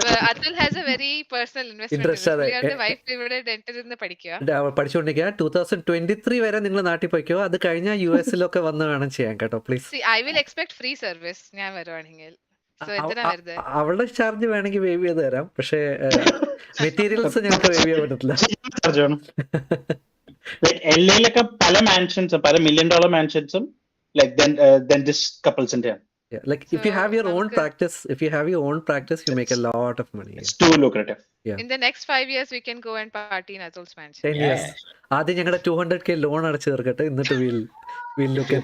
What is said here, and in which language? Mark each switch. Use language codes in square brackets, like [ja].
[en] Atul has a very personal investment. [ml] Wife ഇവിടെ dental പഠിച്ചുകൊണ്ടിരിക്കുക. 2023 വരെ നിങ്ങൾ നാട്ടിൽ പോയിക്കോ, അത് കഴിഞ്ഞാൽ US-ലൊക്കെ വന്ന് വേണം ചെയ്യാൻ കേട്ടോ, please. [en] I will expect free service [ml] ഞാൻ വരുവാണെങ്കിൽ. അവളുടെ ചാർജ് വേണമെങ്കിൽ വേവ് ചെയ്ത് തരാം, പക്ഷേ മെറ്റീരിയൽസ് ഞങ്ങൾക്ക് വേവ് ചെയ്യാൻ പറ്റത്തില്ല. LA-ലൊക്കെ പല മാൻഷൻസും പല [en] $1 million മാൻഷൻസും like dentist couples in there. Yeah, like if you have your own practice, you make a lot of money. It's too lucrative. Yeah. In the next 5 years we can go and party in Atul's mansion. 10 years. [ml] ആദ്യം ഞങ്ങളുടെ 200K loan അടച്ചു തീർക്കട്ടെ, എന്നിട്ട് [en] we'll look at